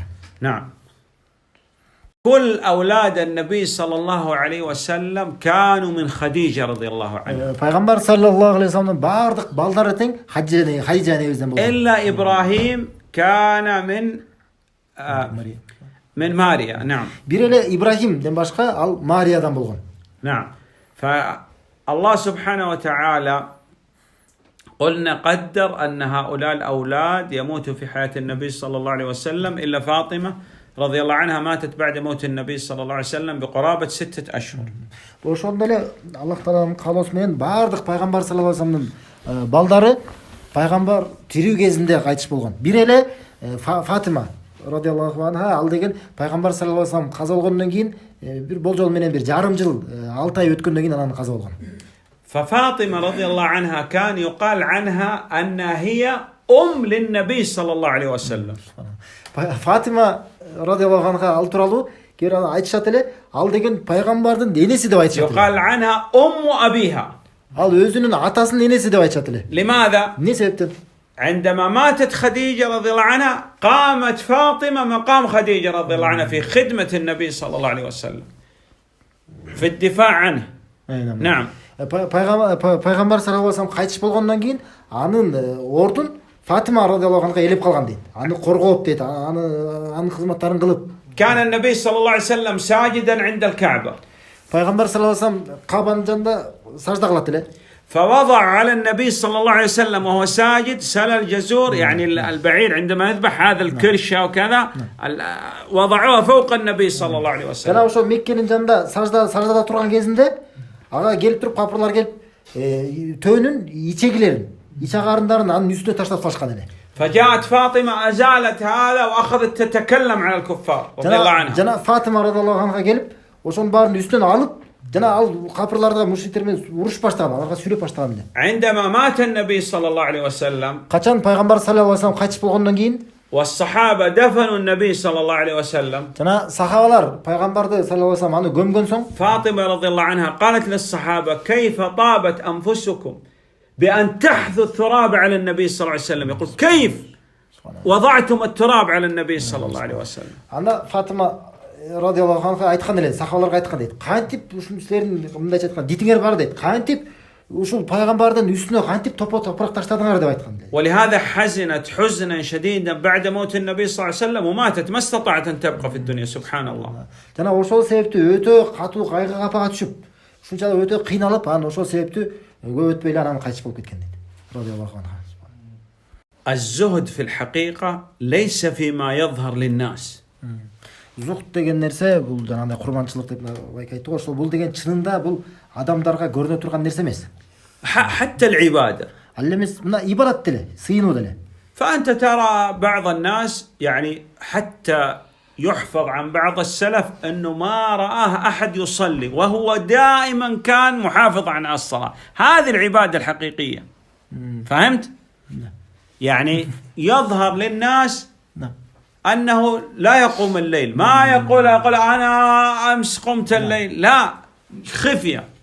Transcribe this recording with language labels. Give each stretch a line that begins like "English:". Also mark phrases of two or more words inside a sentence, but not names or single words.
Arabic: نعم. كل أولاد النبي صلى الله عليه وسلم كانوا من خديجة رضي الله عنها.
Kyrgyz: Пайгамбар
Arabic: صلى الله عليه وسلم
Kyrgyz: бардык балдары тең Хадижа энебизден болгон.
Arabic: إلا إبراهيم كان من ماريا. نعم.
Kyrgyz: Бир эле Ибрахимден башка ал Мариядан болгон.
Arabic: نعم. فالله سبحانه وتعالى قلنا قدر أن هؤلاء الأولاد يموتوا في حياة النبي صلى الله عليه وسلم إلا فاطمة رضي الله عنها ماتت بعد موت النبي صلى الله عليه وسلم بقرابة 6 أشهر.
Kyrgyz: Ошондо эле Аллах тааланын каалоосу менен бардык пайгамбар
Arabic: صلى الله عليه وسلم
Kyrgyz: балдары пайгамбар тирүү кезинде кайтыш болгон. Бир эле Фатима
Arabic: رضي الله عنها,
Kyrgyz: ал деген пайгамбар
Arabic: صلى الله عليه وسلم
Kyrgyz: каза болгондон кийин бир болжол менен бир жарым жыл 6 ай өткөндөн кийин анан каза болгон.
Arabic: ففاطمة رضي الله عنها كان يقال عنها أنها هي للنبي صلى الله عليه وسلم.
Kyrgyz: Фатима
Arabic: رضي الله عنها
Kyrgyz: ал тууралуу кээ бир айтышат эле, ал деген пайгамбардын энеси деп айтышат эле.
Arabic: يقال عنها أبيها.
Kyrgyz: Ал өзүнүн атасынын энеси деп айтышат эле.
Arabic: لماذا؟
Kyrgyz: Эмне себептен?
Arabic: عندما ماتت خديجة رضي الله عنها قامت فاطمة مقام خديجة رضي الله عنها في خدمة النبي صلى الله عليه وسلم في الدفاع عنه. نعم.
Kyrgyz: Пайгамбар
Arabic: صلى الله عليه
Kyrgyz: кайтыш болгондон кийин анын ордун Фатима
Arabic: رضي الله عنها
Kyrgyz: ээлеп калган дейт. Аны коргоп дейт, анын кызматтарын кылып.
Arabic: كان النبي صلى الله عليه وسلم ساجدا عند الكعبة.
Kyrgyz: Пайгамбар
Arabic: صلى الله عليه
Kyrgyz: Кабанын жанында сажда кылат эле.
Arabic: فوضع على النبي صلى الله عليه وسلم وهو ساجد سل الجزور يعني البعير عندما يذبح هذا الكرشة وكذا وضعوها فوق النبي صلى الله عليه وسلم.
Kyrgyz: Жана ошо Меккенин жанында саждада турган кезинде ага келип туруп капырлар келип төөнүн ичегилерин, ичагарындарын анын үстүнө таштап салышкан эле.
Arabic: فجاءت فاطمة أزالت هذا وأخذت تتكلم على الكفار رضي الله عنها.
Kyrgyz: Жана Фатима
Arabic: رضي الله عنها
Kyrgyz: келип ошонун баарын үстүнөн алып жана ал капырларга мушриктер менен уруш баштаган, аларга сүйлөп баштаган эле.
Arabic: عندما مات النبي صلى الله عليه وسلم
Kyrgyz: Качан пайгамбар
Arabic: صلى الله عليه وسلم
Kyrgyz: кайтыш болгондон кийин
Arabic: والصحابة دفنوا النبي صلى الله عليه وسلم.
Kyrgyz: жана сахабалар пайгамбарды
Arabic: صلى الله عليه وسلم
Kyrgyz: аны көмгөн соң
Arabic: فاطمة رضي الله عنها قالت للصحابة كيف طابت أنفسكم بأن تحثوا التراب على النبي صلى الله عليه وسلم. يقول كيف وضعتم التراب على النبي صلى الله عليه وسلم.
Kyrgyz: анда Фатима
Arabic: رضي الله عنها
Kyrgyz: айткан эле, сахабаларга айткан дейт. Кантип ушул силердин мындайча айткан дитиңер бар дейт. Кантип ушул пайгамбардын үстүнө кантип топурак таштадыңар деп айткан дейт.
Arabic: ولهذا حزنت حزنا شديدا بعد موت النبي صلى الله عليه وسلم وماتت ما استطاعت أن تبقى في الدنيا سبحان الله.
Kyrgyz: Жана ошол себептүү өтө катуу кайгы капага түшүп, ушунчалык өтө кыйналып, анан ошол себептүү көп өтпөй эле анан кайтыш болуп кеткен дейт.
Arabic: رضي الله عنها. الزهد في الحقيقة ليس فيما يظهر للناس.
Kyrgyz: Зухд деген нерсе бул жанагындай курманчылык деп байка айтты го, ошол бул деген чынында бул адамдарга көрүнө турган нерсе эмес.
Arabic: حتى العبادة.
Kyrgyz: Ал эмес мына ибадат деле, сыйынуу деле.
Arabic: فأنت ترى بعض الناس يعني حتى يحفظ عن بعض السلف أنه ما رآه أحد يصلي وهو دائما كان محافظ عن الصلاة. هذه العبادة الحقيقية. فهمت؟ يعني يظهر للناس أنه لا يقوم الليل، ما يقول أنا أمس قمت الليل، لا، خفية.